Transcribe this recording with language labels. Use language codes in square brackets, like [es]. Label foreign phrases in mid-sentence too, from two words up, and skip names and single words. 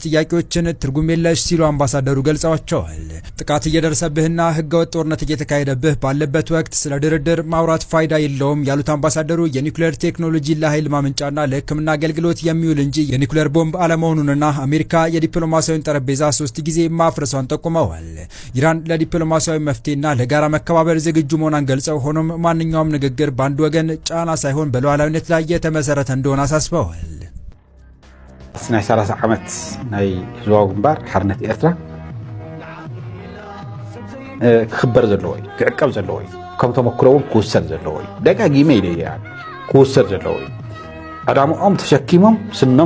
[am] ጥያቄዎችን ትርጉም የለሽ ሲሉ አምባሳደሩ ገልጸዋቸዋል ጥቃት እየደረሰብህና ህገወጥ ጦርነት እየተካሄደብህ ባለበት ወቅት ስለ ድርድር ማውራት ፋይዳ የለውም ያሉት አምባሳደሩ የኒውክሌር ቴክኖሎጂ ለኃይል ማመንጫና ለሕክምና አገልግሎት የሚውል እንጂ የኒውክሌር ቦምብ አለመሆኑንና አሜሪካ የዲፕሎማሲያዊ ጠረጴዛ 3 ጊዜ ማፍረሷን ጠቁመዋል ኢራን ለዲፕሎማሲያዊ መፍትሄና ለጋራ መከባበር ዝግጁ መሆኗን ገልጸው ሆኖም ማንኛውም ንግግር በአንድ ወገን ጫና ሳይሆን በሉዓላዊነት ላይ የተመሰረተ እንደሆነ አሳስበዋል [ti] ናይ 30 ዓመት ናይ ህዝባዊ ግንባር ሓርነት ኤርትራ ክኽበር ዘለዎ እዩ ክዕቀብ ዘለዎ እዩ ከም ተመክሮ እውን ክውሰድ ዘለዎ እዩ ደጋጊመ ኢለ እያ ክውሰድ ዘለዎ እዩ ዕዳምኦም ተሸኪሞም ስኖም